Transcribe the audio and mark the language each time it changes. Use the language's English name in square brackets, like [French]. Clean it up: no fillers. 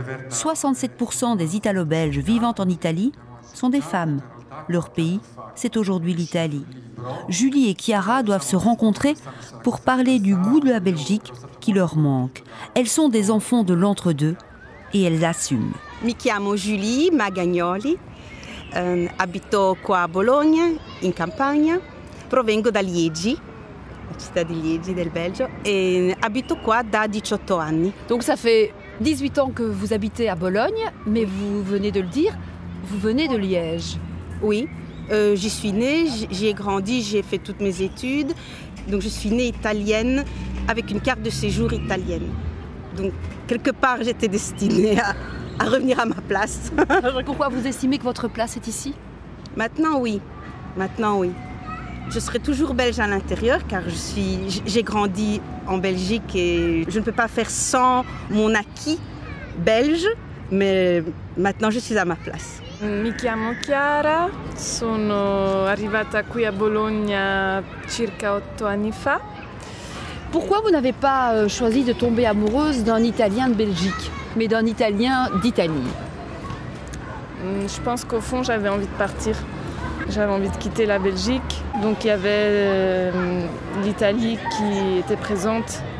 [French] 67% des Italo-Belges vivant en Italie sont des femmes. Leur pays, c'est aujourd'hui l'Italie. Julie et Chiara doivent se rencontrer pour parler du goût de la Belgique qui leur manque. Elles sont des enfants de l'entre-deux et elles assument. [Italian] Mi chiamo Julie Magagnoli, abito qua a Bologna, in Campania. Provengo da Liegi, la città di Liegi del Belgio, et abito qua da 18 anni. [French] Donc ça fait 18 ans que vous habitez à Bologne, mais vous venez de le dire, vous venez de Liège. Oui, j'y suis née, j'y ai grandi, j'ai fait toutes mes études. Donc je suis née italienne avec une carte de séjour italienne. Donc quelque part j'étais destinée à revenir à ma place. Pourquoi vous estimez que votre place est ici ? Maintenant oui. Je serai toujours belge à l'intérieur car j'ai grandi en Belgique et je ne peux pas faire sans mon acquis belge, mais maintenant je suis à ma place. [Italian] Mi chiamo Chiara, sono arrivata qui a Bologna circa 8 anni fa. [French] Pourquoi vous n'avez pas choisi de tomber amoureuse d'un Italien de Belgique, mais d'un Italien d'Italie ? Je pense qu'au fond j'avais envie de partir. J'avais envie de quitter la Belgique, donc il y avait l'Italie qui était présente.